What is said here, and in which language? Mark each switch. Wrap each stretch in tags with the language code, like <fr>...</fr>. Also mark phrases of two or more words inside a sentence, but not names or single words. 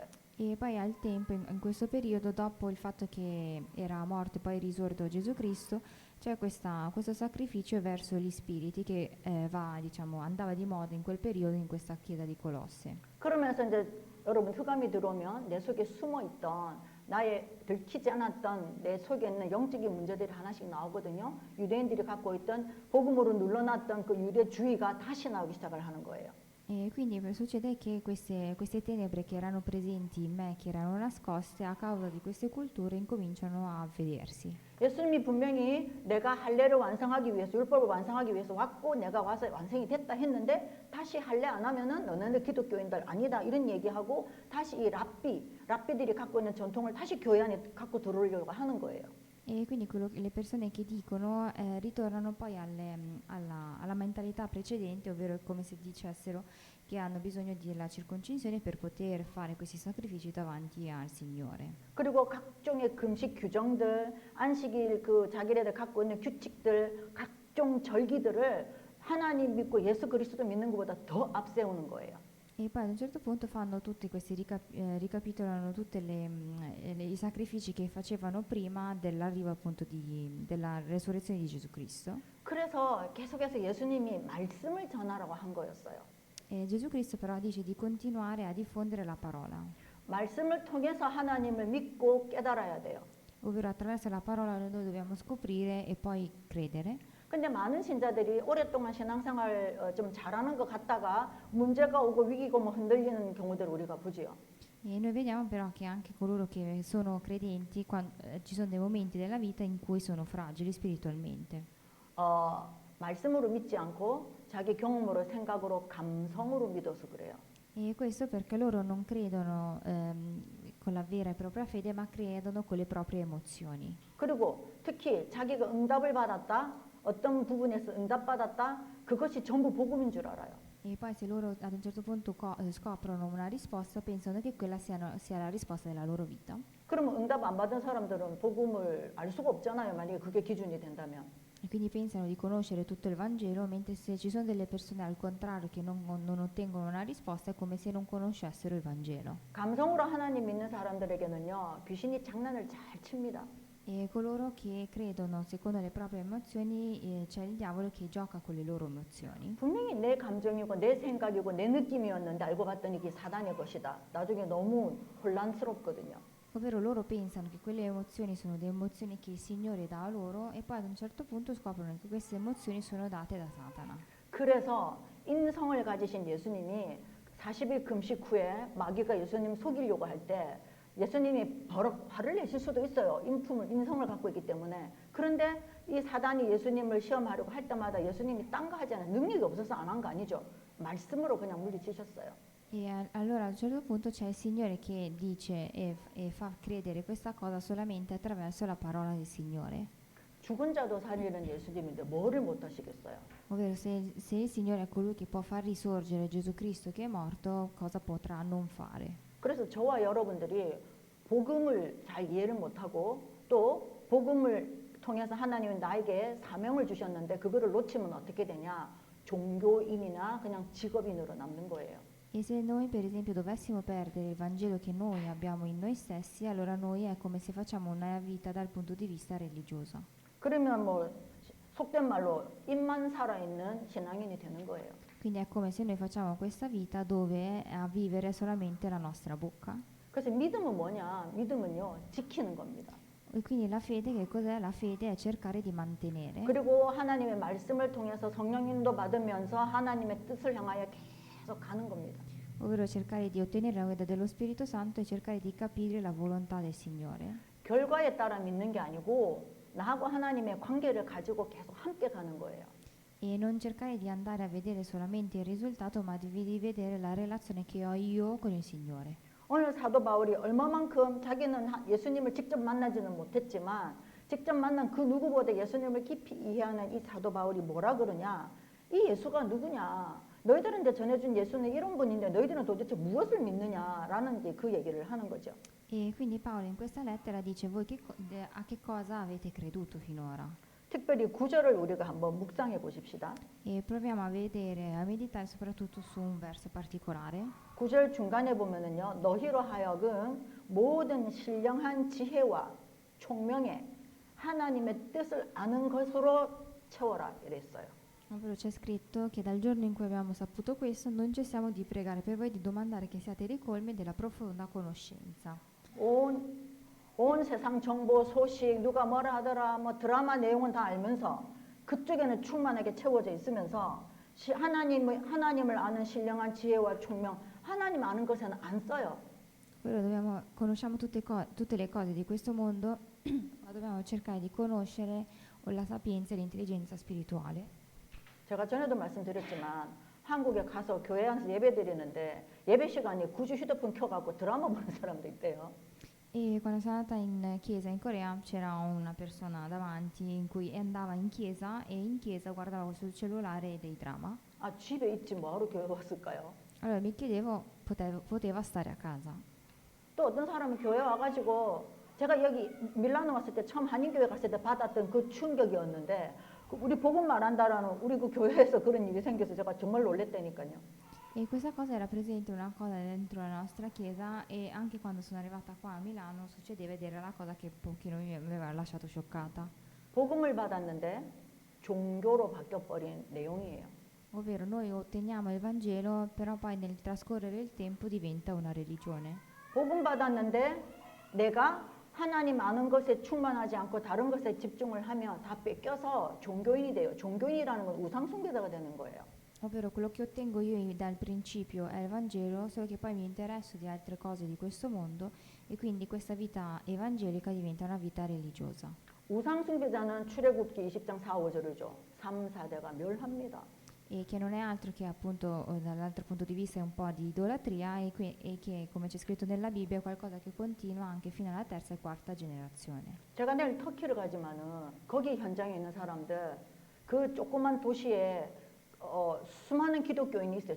<it>E poi al tempo, in questo periodo, dopo il fatto che era morto e poi risorto Gesù Cristo, c'è questo sacrificio verso gli spiriti che andava di moda in quel periodo in questa chiesa di Colosse.</it> <ko>그러면서 이제 여러분 흑암이 들어오면 내 속에 숨어 있던 나의 들키지 않았던 내 속에 있는 영적인 문제들이 하나씩 나오거든요. 유대인들이 갖고 있던 복음으로 눌러놨던 그 유대주의가 다시 나오기 시작을 하는 거예요.</ko> <it>E quindi succede che queste tenebre che erano presenti in me, che erano nascoste, a causa di queste culture incominciano a vedersi.</it> <ko>예수님이 분명히 내가 할례를 완성하기 위해서 율법을 완성하기 위해서 왔고 내가 와서 완성이 됐다 했는데 다시 할례 안 하면은 너네들 giud교인들 아니다 이런 얘기하고 다시 이 랍비들이 갖고 있는 전통을 다시 교회 안에 갖고 들어오려고 하는 거예요.</ko> <it>E quindi le persone che dicono ritornano poi alla mentalità precedente, ovvero come se dicessero che hanno bisogno della circoncisione per poter fare questi sacrifici davanti al Signore.</it> <ko>그리고 각종의 금식 규정들, 안식일 그 자기네들 갖고 있는 규칙들, 각종 절기들을 하나님 믿고 예수 그리스도 믿는 것보다 더 앞세우는 거예요.</ko> <it>E poi ad un certo punto fanno tutti questi ricapitolano tutti i sacrifici che facevano prima dell'arrivo appunto della resurrezione di Gesù Cristo.</it> <ko>그래서 계속해서 예수님이 말씀을 전하라고 한 거였어요.</ko> <it>E Gesù Cristo però dice di continuare a diffondere la parola,</it> <ko>말씀을 통해서 하나님을 믿고 깨달아야 돼요.</ko> <it>ovvero attraverso la parola noi dobbiamo scoprire e poi credere.</it> <ko>근데 많은 신자들이 오랫동안 신앙생활 좀 잘하는 것 같다가 문제가 오고 위기고 뭐 흔들리는 경우들을 우리가 보지요.</ko> <it>E noi vediamo però che anche coloro che sono credenti, ci sono dei momenti della vita in cui sono fragili spiritualmente.</it> <ko>말씀으로 믿지 않고 자기 경험으로 생각으로 감성으로 믿어서 그래요.</ko> <it>E questo perché loro non credono con la vera e propria fede, ma credono con le proprie emozioni.</it> <ko>그리고 특히 자기가 응답을 받았다, 어떤 부분에서 응답받았다, 그것이 전부 복음인 줄 알아요.</ko> <it>E poi se loro ad un certo punto scoprono una risposta, pensano che quella sia la risposta della loro vita.</it> <ko>그러면 응답 안 받은 사람들은 복음을 알 수가 없잖아요. 만약에 그게 기준이 된다면.</ko> <it>E quindi pensano di conoscere tutto il Vangelo, mentre se ci sono delle persone al contrario che non ottengono una risposta, è come se non conoscessero il Vangelo.</it> <ko>감성으로 하나님 믿는 사람들에게는요, 귀신이 장난을 잘 칩니다.</ko> <it>E coloro che credono secondo le proprie emozioni, c'è il diavolo che gioca con le loro emozioni.</it> <ko>분명히 내 감정이고 내 생각이고 내 느낌이었는데 알고 봤더니 이게 사단의 것이다. 나중에 너무 혼란스럽거든요.</ko> <it>Ovvero loro pensano che quelle emozioni sono delle emozioni che il Signore dà a loro e poi ad un certo punto scoprono che queste emozioni sono date da Satana.</it> <ko>그래서 인성을 가지신 예수님이 40일 금식 후에 마귀가 예수님 속이려고 할 때 예수님이 버럭 화를 내실 수도 있어요. 인성을 갖고 있기 때문에. 그런데 이 사단이 예수님을 시험하려고 할 때마다 예수님이 딴 거 하지 않아요. 능력이 없어서 안 한 거 아니죠. 말씀으로 그냥 물리치셨어요.</ko> <it>E allora a un certo punto c'è il Signore che dice e fa credere questa cosa solamente attraverso la parola del Signore.</it> <ko>죽은 자도 살리는 예수님인데 뭐를 못 하시겠어요?</ko> <it>Ovvero se il Signore è colui che può far risorgere Gesù Cristo che è morto, cosa potrà non fare?</it> <ko>그래서 저와 여러분들이 복음을 잘 이해를 못하고 또 복음을 통해서 하나님은 나에게 사명을 주셨는데 그거를 놓치면 어떻게 되냐? 종교인이나 그냥 직업인으로 남는 거예요.</ko> <it>E se noi per esempio dovessimo perdere il Vangelo che noi abbiamo in noi stessi, allora noi è come se facciamo una vita dal punto di vista religioso.</it> <ko>그러면 뭐 속된 말로 입만 살아있는 신앙인이 되는 거예요.</ko> <it>Quindi è come se noi facciamo questa vita dove è a vivere solamente la nostra bocca.</it> <ko>그래서 믿음은 뭐냐? 믿음은요, 지키는 겁니다.</ko> <it>E quindi la fede, che cos'è? La fede è cercare di mantenere.</it> <ko>그리고 하나님의 말씀을 통해서 성령님도 받으면서 하나님의 뜻을 향하여 계속 가는 겁니다.</ko> <it>Ovvero cercare di ottenere la guida dello Spirito Santo e cercare di capire la volontà del Signore.</it> <ko>결과에 따라 믿는 게 아니고 나하고 하나님의 관계를 가지고 계속 함께 가는 거예요.</ko> <it>E non cercare di andare a vedere solamente il risultato, ma di vedere la relazione che ho io con il Signore.</it> <ko>오늘 사도 바울이 얼마만큼 자기는 예수님을 직접 만나지는 못했지만 직접 만난 그 누구보다 예수님을 깊이 이해하는 이 사도 바울이 뭐라 그러냐? 이 예수가 누구냐? 너희들한테 전해준 예수는 이런 분인데 너희들은 도대체 무엇을 믿느냐라는 이제 그 얘기를 하는 거죠.</ko> <it>E quindi Paolo in questa lettera dice voi a che cosa avete creduto finora?</it> <ko>특별히 9절을 우리가 한번 묵상해 보십시다.</ko> <it>E proviamo a vedere, a meditare soprattutto su un verso particolare.</it> <ko>9절 중간에 보면은요. 너희로 하여금 모든 신령한 지혜와 총명에 하나님의 뜻을 아는 것으로 채워라 이랬어요.</ko> <it>Ovvero c'è scritto che dal giorno in cui abbiamo saputo questo non cessiamo di pregare per voi, di domandare che siate ricolmi della profonda conoscenza.</it> <ko>온 세상 정보 소식 누가 뭐라 하더라 뭐 드라마 내용은 다 알면서 그쪽에는 충만하게 채워져 있으면서 하나님을 아는 신령한 지혜와 총명 하나님 아는 것에는 안 써요.</ko> <it>Conosciamo tutte le cose di questo mondo, ma dobbiamo cercare di conoscere la sapienza e l'intelligenza spirituale.</it> <ko>제가 전에도 말씀드렸지만 한국에 가서 교회 안에서 예배 드리는데 예배 시간에 굳이 휴대폰 켜갖고 드라마 보는 사람도 있대요.</ko> <it>E quando sono andata in chiesa in Corea c'era una persona davanti in cui andava in chiesa e in chiesa guardava sul cellulare dei drama.</it> <ko>아 집에 있지 뭐하러 교회 왔을까요?</ko> <it>Allora mi chiedevo, poteva stare a casa.</it> <ko>또 어떤 사람은 교회 와가지고 제가 여기 밀라노 왔을 때 처음 한인교회 갔을 때 받았던 그 충격이었는데 우리 복음 말한다라는 우리 그 교회에서 그런 일이 생겨서 제가 정말 놀랬다니까요.</ko> <it>E questa cosa era presente una cosa dentro la nostra chiesa e anche quando sono arrivata qua a Milano succedeva ed era la cosa che un pochino mi aveva lasciato scioccata.</it> <ko>복음을 받았는데 종교로 바뀌어버린 내용이에요.</ko> <it>Ovvero noi otteniamo il Vangelo, però poi nel trascorrere il tempo diventa una religione.</it> <ko>복음 받았는데 내가 하나님 아는 것에 충만하지 않고 다른 것에 집중을 하면 다 뺏겨서 종교인이 돼요. 종교인이라는 건 우상숭배자가 되는 거예요.</ko> <it>Ovvero quello che ottengo io dal principio è il Vangelo, solo che poi mi interesso di altre cose di questo mondo e quindi questa vita evangelica diventa una vita religiosa.</it> <ko>우상숭배자는 출애굽기 20장 4, 5절이죠. 3, 4대가 멸합니다.</ko> <it>E che non è altro che appunto dall'altro punto di vista è un po' di idolatria e che come c'è scritto nella Bibbia è qualcosa che continua anche fino alla terza e quarta generazione.</it> <ko>제가 내일 터키를 가지만은 거기 현장에 있는 사람들 그 조그만 도시에 수많은 기독교인이 있어요.</ko>